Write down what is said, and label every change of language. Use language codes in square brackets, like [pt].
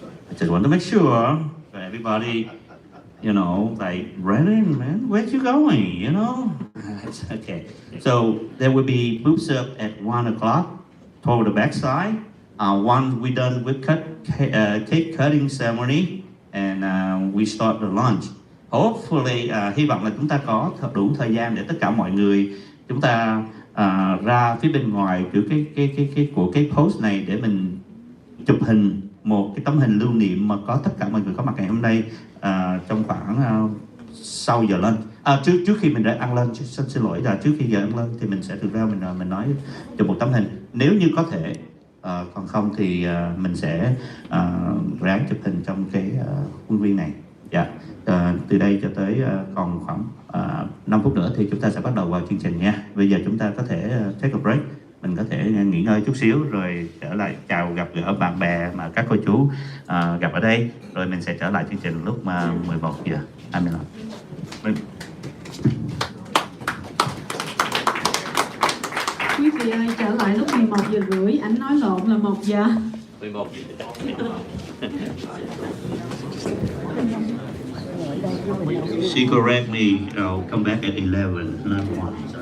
[en] I just want to make sure that everybody, like, Brennan, man, where you going, Okay. So there will be food served at 1 o'clock toward the back side, once we done with cake cutting ceremony and we start the lunch. [vi] Hopefully, hy vọng là chúng ta có đủ thời gian để tất cả mọi người chúng ta ra phía bên ngoài của cái post này để mình chụp hình một cái tấm hình lưu niệm mà có tất cả mọi người có mặt ngày hôm nay trong khoảng sau giờ lunch. Trước khi mình đã ăn lunch, xin lỗi là trước khi giờ ăn lunch thì mình sẽ thực ra mình nói chụp một tấm hình nếu như có thể, còn không thì mình sẽ ráng chụp hình trong cái khuôn viên này. Dạ. Từ đây cho tới còn khoảng 5 phút nữa thì chúng ta sẽ bắt đầu vào chương trình nha. Bây giờ chúng ta có thể [en] take a break, [vi] mình có thể nghỉ ngơi chút xíu rồi trở lại chào gặp gỡ bạn bè mà các cô chú gặp ở đây, rồi mình sẽ trở lại chương trình lúc 11 giờ 25. Quý vị ơi, trở lại lúc 11 giờ rưỡi, anh nói lộn là 1 giờ. [en] 11 She correct me, I'll come back at 11, not 1.